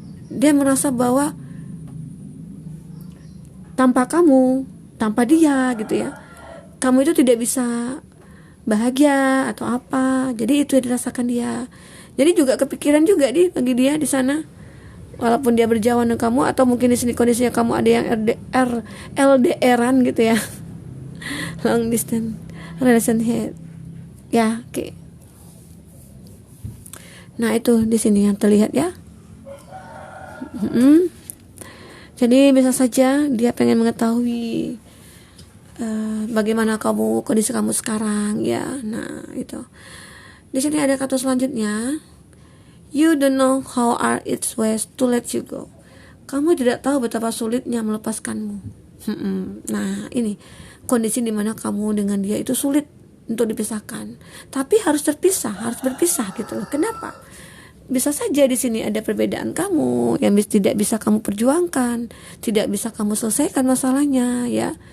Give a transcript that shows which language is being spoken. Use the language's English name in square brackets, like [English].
[Indonesian] Dia merasa bahwa tanpa kamu, tanpa dia gitu ya, kamu itu tidak bisa bahagia atau apa. Jadi itu yang dirasakan dia. Jadi juga kepikiran juga bagi dia di sana. Walaupun dia berjauhan dengan kamu, atau mungkin di sini kondisinya kamu ada yang LDR-an gitu ya. [English] Long distance relationship. [Indonesian] Ya, oke. Nah, itu di sini yang terlihat ya. Jadi bisa saja dia pengen mengetahui bagaimana kondisi kamu sekarang ya. Nah, itu. Di sini ada kata selanjutnya. [English] You don't know how hard it was to let you go. [Indonesian] Kamu tidak tahu betapa sulitnya melepaskanmu. Nah, ini kondisi dimana kamu dengan dia itu sulit untuk dipisahkan. Tapi harus berpisah gitu loh. Kenapa? Bisa saja di sini ada perbedaan kamu yang tidak bisa kamu perjuangkan, tidak bisa kamu selesaikan masalahnya ya.